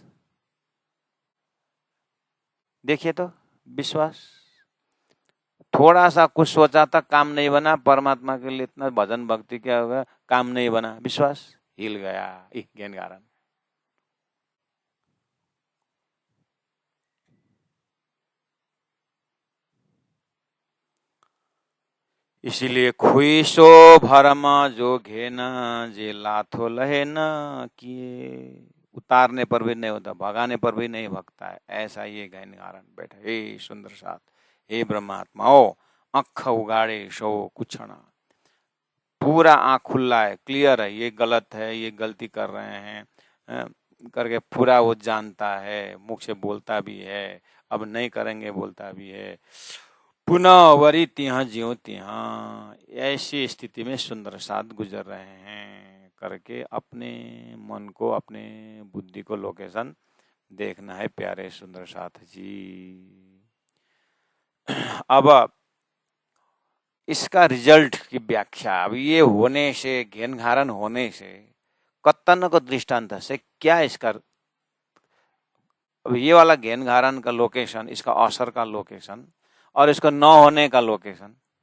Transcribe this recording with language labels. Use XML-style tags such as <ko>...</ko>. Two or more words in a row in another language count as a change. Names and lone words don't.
<hi>देखिए तो विश्वास, थोड़ा सा कुछ सोचा था काम नहीं बना, परमात्मा के लिए इतना भजन भक्ति क्या होगा, काम नहीं बना, विश्वास हिल गया, घेनघारन। इसीलिए</hi> <sd>खुईसो भरम जो घेना जे लाथो लहे न किए,</sd> <hi>उतारने पर भी नहीं होता, भगाने पर भी नहीं भगता है, ऐसा ये घेनघारन बैठा। हे सुंदर साथ, हे ब्रह्मात्माओ,</hi> <sd>अख उगाड़े शो कुछना,</sd> <hi>पूरा आँख खुला है, क्लियर है, ये गलत है, ये गलती कर रहे हैं करके पूरा वो जानता है, मुख से बोलता भी है, अब नहीं करेंगे बोलता भी है,</hi> <sd>पुनः वरी तिहा ज्यो तिहा,</sd> <hi>ऐसी स्थिति में सुंदर साथ गुजर रहे हैं। करके अपने मन को, अपने बुद्धि को लोकेशन देखना है प्यारे सुंदर साथ जी। अब इसका रिजल्ट की व्याख्या, अब ये होने से, घेन होने से, कत्तन को दृष्टांत से क्या इसका, अब ये वाला घेन का लोकेशन, इसका असर का लोकेशन और इसको न होने का लोकेशन।</hi>